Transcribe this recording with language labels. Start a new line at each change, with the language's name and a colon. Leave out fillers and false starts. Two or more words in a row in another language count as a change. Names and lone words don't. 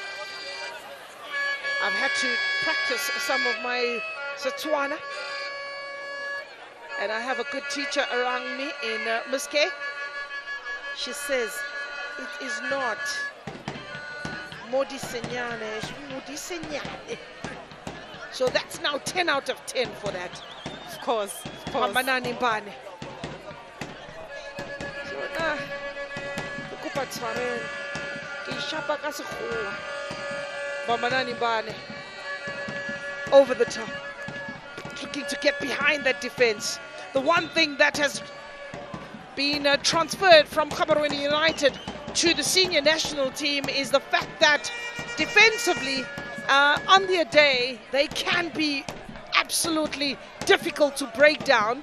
English: I've had to practice some of my Setswana, and I have a good teacher around me in Miss K. She says, it is not Modisenyane, it's Modisenyane. So that's now 10 out of 10 for that. Of course, of course. Mamanani Mbane. So now,
Tswana: Kupa Tshwarelo, ke ishapa ka sekgowa.
English: Mamanani Mbane, over the top, looking to get behind that defense. The one thing that has been transferred from Gaborone United to the senior national team is the fact that defensively on their day, they can be absolutely difficult to break down.